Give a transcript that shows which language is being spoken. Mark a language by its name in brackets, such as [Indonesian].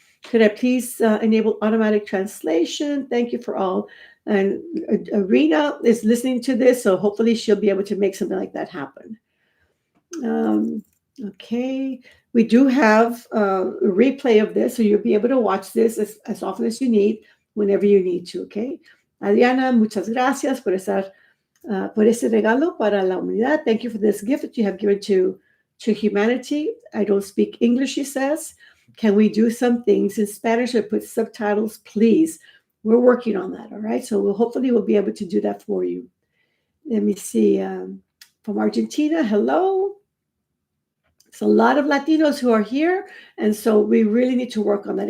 [English] Could I please enable automatic translation? Thank you for all. And Arena is listening to this, so hopefully she'll be able to make something like that happen. Okay. We do have a replay of this, so you'll be able to watch this as often as you need, whenever you need to, okay? [Spanish] Adriana, muchas gracias por ese regalo para la humanidad. [English] Thank you for this gift that you have given to humanity. I don't speak English, she says. Can we do some things in Spanish or put subtitles, please? We're working on that, all right? So hopefully we'll be able to do that for you. Let me see. From Argentina, hello. There's a lot of Latinos who are here, and so we really need to work on that.